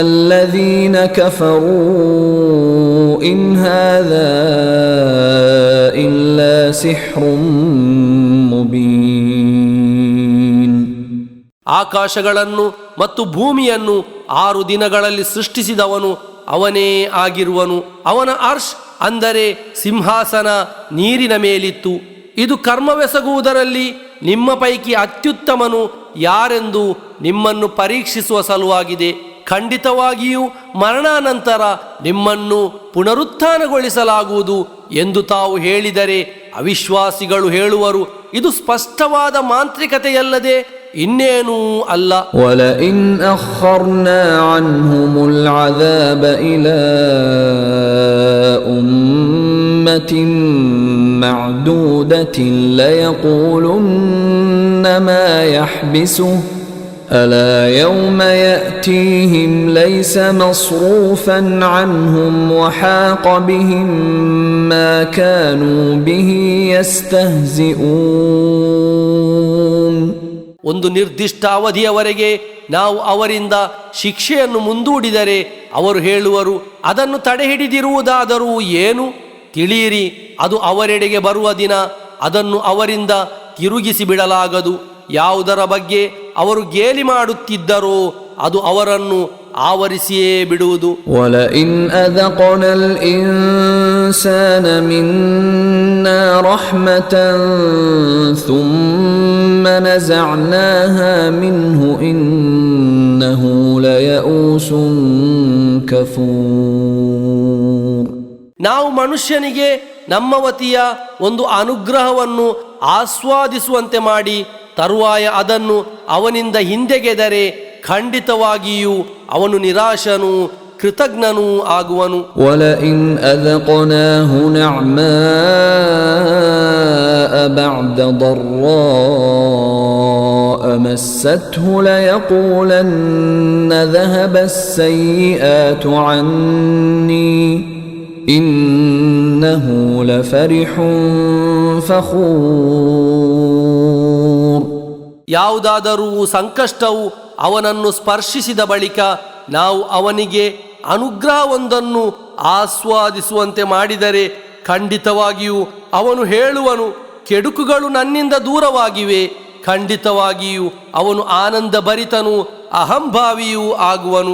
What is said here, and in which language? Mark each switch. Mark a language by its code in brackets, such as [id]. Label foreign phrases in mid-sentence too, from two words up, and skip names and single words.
[ar] الذين كفروا إن هذا إلا سحر مبين. [kn] ಆಕಾಶಗಳನ್ನು ಮತ್ತು ಭೂಮಿಯನ್ನು 6 ದಿನಗಳಲ್ಲಿ ಸೃಷ್ಟಿಸಿದವನು ಅವನೇ ಆಗಿರುವನು. ಅವನ ಅರ್ಶ್ ಅಂದರೆ ಸಿಂಹಾಸನ ನೀರಿನ ಮೇಲಿತ್ತು. ಇದು ಕರ್ಮವೆಸಗುವುದರಲ್ಲಿ ನಿಮ್ಮ ಪೈಕಿ ಅತ್ಯುತ್ತಮನು ಯಾರೆಂದು ನಿಮ್ಮನ್ನು ಪರೀಕ್ಷಿಸುವ ಸಲುವಾಗಿದೆ. ಖಂಡಿತವಾಗಿಯೂ ಮರಣಾನಂತರ ನಿಮ್ಮನ್ನು ಪುನರುತ್ಥಾನಗೊಳಿಸಲಾಗುವುದು ಎಂದು ತಾವು ಹೇಳಿದರೆ ಅವಿಶ್ವಾಸಿಗಳು ಹೇಳುವರು, ಇದು ಸ್ಪಷ್ಟವಾದ ಮಾಂತ್ರಿಕತೆಯಲ್ಲದೆ ಇನ್ನೇನೂ ಅಲ್ಲ. [ar] وَلَئِنْ أَخَّرْنَا عَنْهُمُ الْعَذَابَ إِلَى أُمَّةٍ مَّعْدُودَةٍ لَيَقُولُنَّ مَا يَحْبِسُهُ أَلَا يَوْمَ يَأْتِيهِمْ لَيْسَ مَصْرُوفًا عَنْهُمْ وَحَاقَ بِهِمْ مَا كَانُوا بِهِ يَسْتَهْزِئُونَ. [kn] ಒಂದು ನಿರ್ದಿಷ್ಟ ಅವಧಿಯವರೆಗೆ ನಾವು ಅವರಿಂದ ಶಿಕ್ಷೆಯನ್ನು ಮುಂದೂಡಿದರೆ ಅವರು ಹೇಳುವರು, ಅದನ್ನು ತಡೆಹಿಡಿದಿರುವುದಾದರೂ ಏನು? ತಿಳಿಯಿರಿ, ಅದು ಅವರೆಡೆಗೆ ಬರುವ ದಿನ, ಅದನ್ನು ಅವರಿಂದ ತಿರುಗಿಸಿ ಬಿಡಲಾಗದು. ಯಾವುದರ ಬಗ್ಗೆ ಅವರು ಗೇಲಿ ಮಾಡುತ್ತಿದ್ದರೋ ಅದು ಅವರನ್ನು ಆವರಿಸಿಯೇ ಬಿಡುವುದು. [ar] وَلَئِنْ أَذَقْنَا الْإِنسَانَ مِنَّا رَحْمَةً ثُمَّ نَزَعْنَاهَا مِنْهُ إِنَّهُ لَيَئُوسٌ كَفُورٌ. [kn] ನಾವು ಮನುಷ್ಯನಿಗೆ ನಮ್ಮ ವತಿಯ ಒಂದು ಅನುಗ್ರಹವನ್ನು ಆಸ್ವಾದಿಸುವಂತೆ ಮಾಡಿ ತರುವಾಯ ಅದನ್ನು ಅವನಿಂದ ಹಿಂದೆಗೆದರೆ ಖಂಡಿತವಾಗಿಯೂ ಅವನು ನಿರಾಶನೂ ಕೃತಜ್ಞನೂ ಆಗುವನು. [ar] وَلَئِنْ أَذَقْنَاهُ نَعْمَاءَ بَعْدَ ضَرَّاءَ مَسَّتْهُ لَيَقُولَنَّ ذَهَبَ السَّيِّئَاتُ عَنِّي إِنَّهُ لَفَرِحٌ فَخُورٌ. [kn] ಯಾವುದಾದರೂ ಸಂಕಷ್ಟವು ಅವನನ್ನು ಸ್ಪರ್ಶಿಸಿದ ಬಳಿಕ ನಾವು ಅವನಿಗೆ ಅನುಗ್ರಹವೊಂದನ್ನು ಆಸ್ವಾದಿಸುವಂತೆ ಮಾಡಿದರೆ ಖಂಡಿತವಾಗಿಯೂ ಅವನು ಹೇಳುವನು, ಕೆಡುಕುಗಳು ನನ್ನಿಂದ ದೂರವಾಗಿವೆ. ಖಂಡಿತವಾಗಿಯೂ ಅವನು ಆನಂದ ಭರಿತನು ಅಹಂಭಾವಿಯೂ ಆಗುವನು.